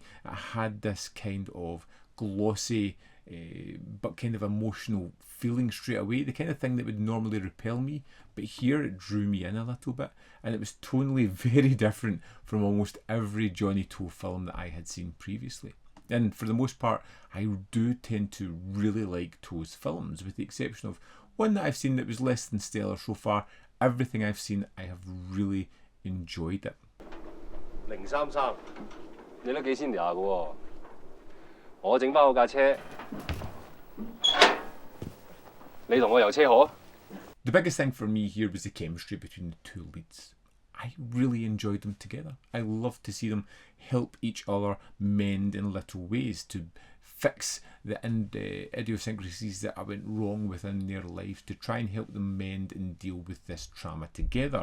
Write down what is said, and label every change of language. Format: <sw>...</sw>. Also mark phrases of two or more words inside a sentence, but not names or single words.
<en>It had this kind of glossy but kind of emotional feeling straight away, the kind of thing that would normally repel me, but here it drew me in a little bit, and it was tonally very different from almost every Johnnie To film that I had seen previously. And for the most part, I do tend to really like To's films, with the exception of one that I've seen that was less than stellar so far. Everything I've seen, I have really enjoyed it.</en> <yue>033，你都幾千廿嘅喎，我整翻好架車，你同我遊車河。</yue> <en>The biggest thing for me here was the chemistry between the two leads. I really enjoyed them together. I love to see them help each other mend in little ways to fix the idiosyncrasies that went wrong within their lives, to try and help them mend and deal with this trauma together.</en>